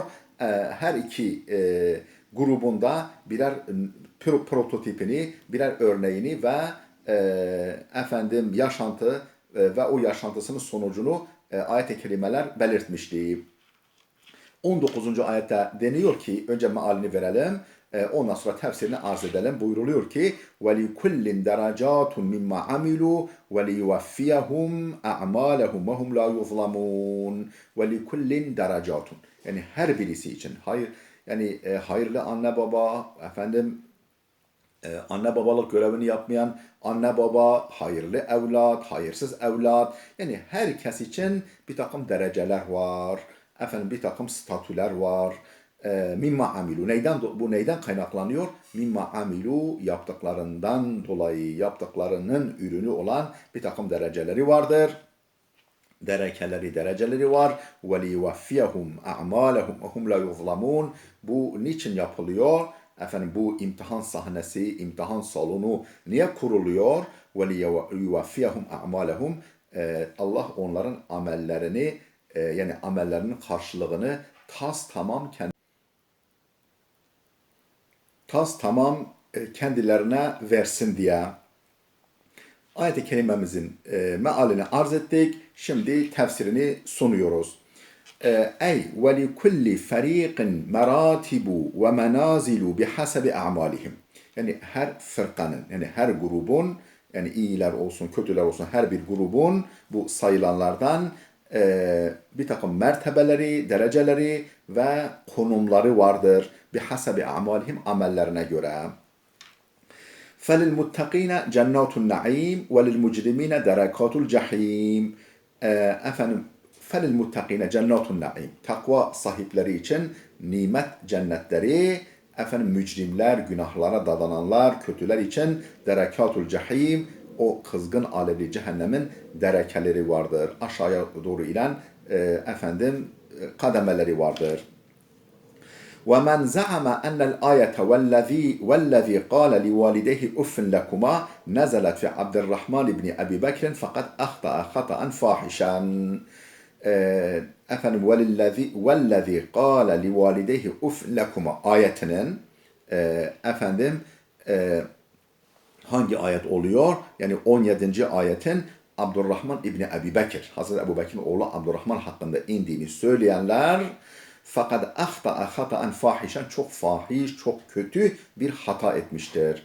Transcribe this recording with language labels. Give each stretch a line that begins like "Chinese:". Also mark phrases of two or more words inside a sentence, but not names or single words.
Turkish: Her iki grubunda birer prototipini, birer örneğini ve yaşantı ve o yaşantısının sonucunu ayet-i kerimeler belirtmişti. 19. ayette deniyor ki, önce mealini verelim, ondan sonra tefsirini arz edelim. Buyuruluyor ki
Arabic: وَلِكُلِّنْ دَرَجَاتٌ مِمَّا عَمِلُوا وَلِيُوَفِّيَهُمْ أَعْمَالَهُمْ وَهُمْ لَا يُظْلَمُونَ وَلِكُلِّنْ دَرَجَاتٌ.
Turkish: Yani her birisi için, hayırlı anne baba, anne babalık görevini yapmayan anne baba, hayırlı evlat, hayırsız evlat. Yani herkes için bir takım dereceler var. Bir takım statüler var.
Arabic: مما عملوا.
Turkish: Neyden kaynaklanıyor?
Arabic: مما عملوا,
Turkish: yaptıklarından dolayı, yaptıklarının ürünü olan bir takım dereceleri vardır. Dereceleri var.
Arabic: وَلِيُوَفِّيَهُمْ أَعْمَالَهُمْ وَهُمْ لَا يُظْلَمُونَ.
Turkish: Bu niçin yapılıyor? Bu imtihan sahnesi, imtihan salonu niye kuruluyor?
Arabic: وَلِيُوَفِّيَهُمْ أَعْمَالَهُمْ.
Turkish: Allah onların amellerini, yani amellerinin karşılığını tas tamam kendilerine versin diye. Ayet-i kerimemizin mealini arz ettik. Şimdi tefsirini sunuyoruz.
Arabic: أي ولكل فريق مراتب ومنازل بحسب أعمالهم.
Turkish: Yani her fırkanın, yani her grubun, yani iyiler olsun, kötüler olsun, her bir grubun bu sayılanlardan bir takım mertebeleri, dereceleri ve konumları vardır.
Arabic: بحسب أعمالهم,
Turkish: amellerine göre.
Arabic: فَلِلْمُتَّقِينَ جَنَّاتُ النَّعِيمِ وَلِلْمُجْرِمِينَ دَرَكَاتُ الْجَحِيمِ. فَلِلْمُتَّقِينَ جَنَّاتُ النَّعِيمِ.
Turkish: Takva sahipleri için nimet cennetleri, mücrimler, günahlara dadananlar, kötüler için
Arabic: دركات الجحيم,
Turkish: o kızgın alevli cehennemin derekeleri vardır. Aşağıya doğru inen kademeleri vardır.
Arabic: وَمَنْ زَعَمَ أَنَّ الْآيَةَ وَالَّذ۪ي قَالَ لِوَالِدَيْهِ اُفٍّ لَكُمَا نَزَلَتْ فِي عَبْدِ الرَّحْمَنِ بْنِ أَبِي بَكْرٍ فَقَدْ أَخْطَأَ خَطَأً فَاحِشًا. وَالَّذ۪ي قَالَ لِوَالِدَيْهِ اُفٍّ لَكُمَا
Turkish: ayetinin hangi ayet oluyor? Yani 17. ayetin Abdurrahman İbni Ebi Bekir, Hazreti Ebu Bekir'in oğlu Abdurrahman hakkında indiğini söyleyenler, fakat
Arabic: أخطأ خطأ فاحشا,
Turkish: çok fahiş, çok kötü bir hata etmiştir.